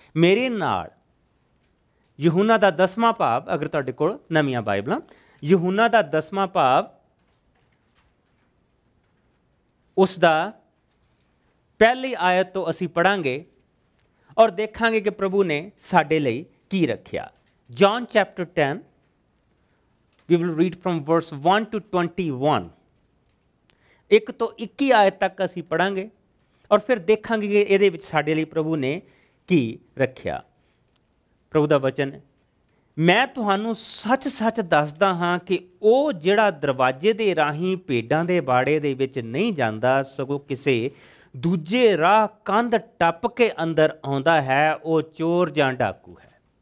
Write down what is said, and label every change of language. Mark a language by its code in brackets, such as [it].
[pa] ਮੇਰੇ ਨਾਲ ਯਹੂਨਾ ਦਾ 10ਵਾਂ ਭਾਵ, ਅਗਰ ਤੁਹਾਡੇ ਕੋਲ ਨਵੀਆਂ ਬਾਈਬਲਾਂ, ਯਹੂਨਾ ਦਾ 10ਵਾਂ ਭਾਵ, ਉਸ ਦਾ ਪਹਿਲੀ ਆਇਤ ਤੋਂ ਅਸੀਂ ਪੜ੍ਹਾਂਗੇ ਔਰ ਦੇਖਾਂਗੇ ਕਿ ਪ੍ਰਭੂ ਨੇ ਸਾਡੇ ਲਈ ਕੀ ਰੱਖਿਆ। [en] John chapter 10, we will read from verse 1 to 21. [pa] 1 ਤੋਂ 21 ਆਇਤ ਤੱਕ ਅਸੀਂ ਪੜ੍ਹਾਂਗੇ ਔਰ ਫਿਰ ਦੇਖਾਂਗੇ ਕਿ ਇਹਦੇ ਵਿੱਚ ਸਾਡੇ ਲਈ ਪ੍ਰਭੂ ਨੇ ਕੀ ਰੱਖਿਆ। ਪ੍ਰਭੂ ਦਾ ਵਚਨ, ਮੈਂ ਤੁਹਾਨੂੰ ਸੱਚ-ਸੱਚ ਦੱਸਦਾ ਹਾਂ ਕਿ ਉਹ ਜਿਹੜਾ ਦਰਵਾਜ਼ੇ ਦੇ ਰਾਹੀਂ ਭੇਡਾਂ ਦੇ ਬਾੜੇ ਦੇ ਵਿੱਚ ਨਹੀਂ ਜਾਂਦਾ, ਸਗੋਂ ਕਿਸੇ ਦੂਜੇ ਰਾਹ ਕੰਧ ਟੱਪ ਕੇ ਅੰਦਰ ਆਉਂਦਾ ਹੈ, ਉਹ ਚੋਰ ਜਾਂ ਡਾਕੂ ਹੈ।